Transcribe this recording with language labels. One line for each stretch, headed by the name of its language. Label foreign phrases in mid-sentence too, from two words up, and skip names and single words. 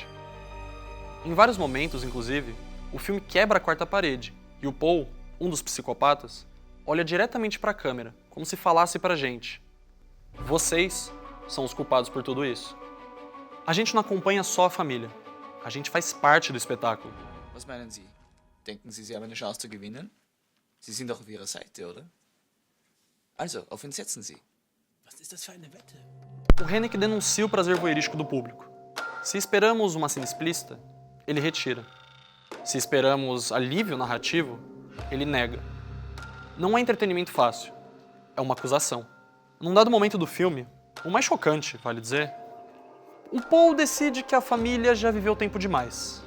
Portuguese: Em vários momentos, inclusive, o filme quebra a quarta parede e o Paul, um dos psicopatas, olha diretamente para a câmera, como se falasse pra gente: vocês são os culpados por tudo isso. A gente não acompanha só a família, a gente faz parte do espetáculo.
German: Was meinen Sie? Denken Sie, Sie haben eine Chance zu gewinnen? Sie sind doch auf Ihrer Seite, oder? Also, auf wen setzen Sie? Was ist das für eine Wette?
Portuguese: O Haneke denuncia o prazer voyeurístico do público. Se esperamos uma cena explícita, ele retira. Se esperamos alívio narrativo, ele nega. Não é entretenimento fácil, é uma acusação. Num dado momento do filme, o mais chocante, vale dizer, o Paul decide que a família já viveu tempo demais.